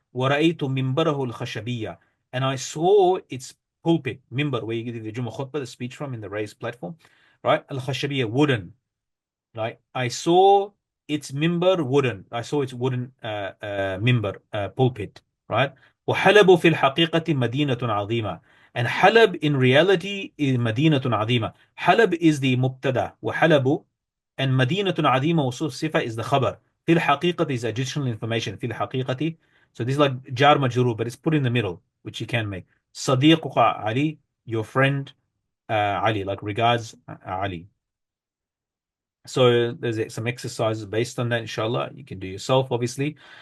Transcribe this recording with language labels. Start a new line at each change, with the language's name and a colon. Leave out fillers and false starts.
Arabic: ورأيت منبره الخشبية.
English: And I saw its pulpit, mimbar, where you get the Jummah khutbah, the speech from in the raised platform. Right? Al-Khashabiyya, wooden. Right? I saw its mimbar wooden. I saw its wooden mimbar, pulpit. Right?
Arabic: وحلب في الحقيقة مدينة عظيمة.
English: And Halab in reality is
Arabic: مدينة عظيمة.
English: Halab is the mubtada.
Arabic: وحلب and مدينة عظيمة وصوف صفة
English: is the khabar.
Arabic: في الحقيقة
English: is additional information.
Arabic: في الحقيقة.
English: So this is like jar majrur, but it's put in the middle, which you can make. صديقك Ali, your friend Ali, like regards Ali. So there's some exercises based on that, inshallah. You can do yourself, obviously.